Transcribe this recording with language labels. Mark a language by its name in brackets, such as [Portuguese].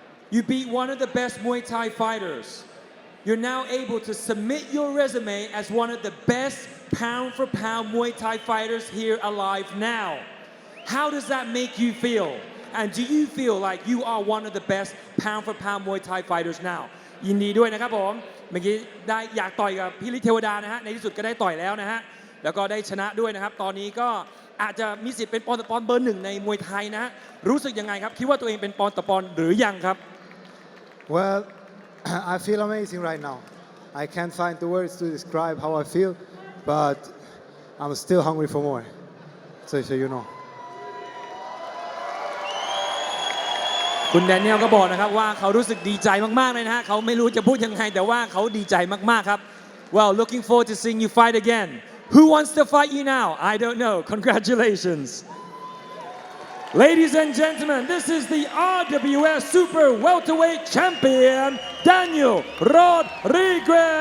[English] You beat one of the best Muay Thai fighters. You're now able to submit your resume as one of the best pound-for-pound Muay Thai fighters here alive now. How does that make you feel? And do you feel like you are one of the best pound-for-pound Muay Thai fighters now? [Thai] ยินดีด้วยนะครับผมเมื่อกี้ได้อยากต่อยกับพี่ฤทธิ์เทวดานะฮะในที่สุดก็ได้ต่อยแล้วนะฮะแล้วก็ได้ชนะด้วยนะครับตอนนี้ก็อาจจะมีสิทธิ์เป็นปอนด์ต่อปอนด์เบอร์ 1ในมวยไทยนะฮะรู้สึกยังไงครับคิดว่าตัวเองเป็นปอนด์ต่อปอนด์หรือยังครับ [English] Well, I feel amazing right now. I can't find the words to describe how I feel, but I'm still hungry for more. So you know. [Thai] คุณแดเนียลก็บอกนะครับว่าเขารู้สึกดีใจมากๆเลยนะฮะเขาไม่รู้จะพูดยังไงแต่ว่าเขาดีใจมากๆครับ [English] Well, looking forward to seeing you fight again. Who wants to fight you now? I don't know. Congratulations. Ladies and gentlemen, this is the RWS Super Welterweight Champion, Daniel Rodriguez.